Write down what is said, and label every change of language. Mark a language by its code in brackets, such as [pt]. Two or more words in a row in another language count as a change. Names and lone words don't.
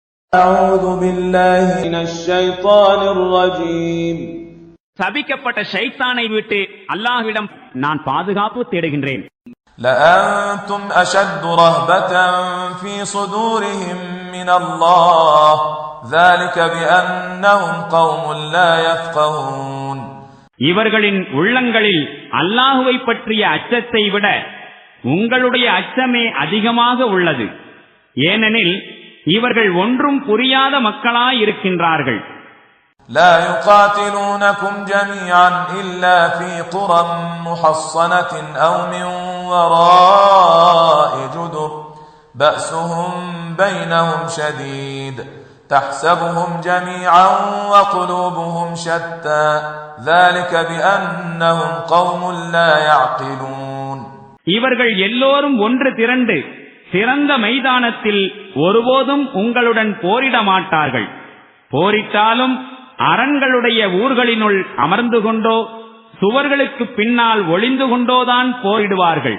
[ar] أعوذ بالله من الشيطان الرجيم [ta] சபிக்கப்பட்ட ஷைத்தானை விட்டு அல்லாஹ்விடம் நான் பாதுகாப்பு தேடுகின்றேன். [ar] لأنتم أشد رهبة في صدورهم من الله ذلك بأنهم قوم لا يفقهون. [ta] இவர்களின் உள்ளங்களில் அல்லாஹ்வை பற்றிய அச்சத்தை விட உங்களுடைய அச்சமே அதிகமாக உள்ளது. ஏனெனில் இவர்கள் ஒன்றும் புரியாத மக்களாய் இருக்கின்றார்கள். [ar] لا يقاتلونكم جميعا إلا في قرى محصنة أو من وراء جدر بأسهم بينهم شديد تحسبهم جميعا وقلوبهم شتى ذلك بأنهم قوم لا يعقلون. [ta] இவர்கள் எல்லோரும் ஒன்று திரண்டு சிறந்த மைதானத்தில் ஒருபோதும் உங்களுடன் போரிட மாட்டார்கள். போரிட்டாலும் அரண்களுடைய ஊர்களினுள் அமர்ந்து கொண்டோ சுவர்களுக்கு பின்னால் ஒளிந்து கொண்டோதான் போரிடுவார்கள்.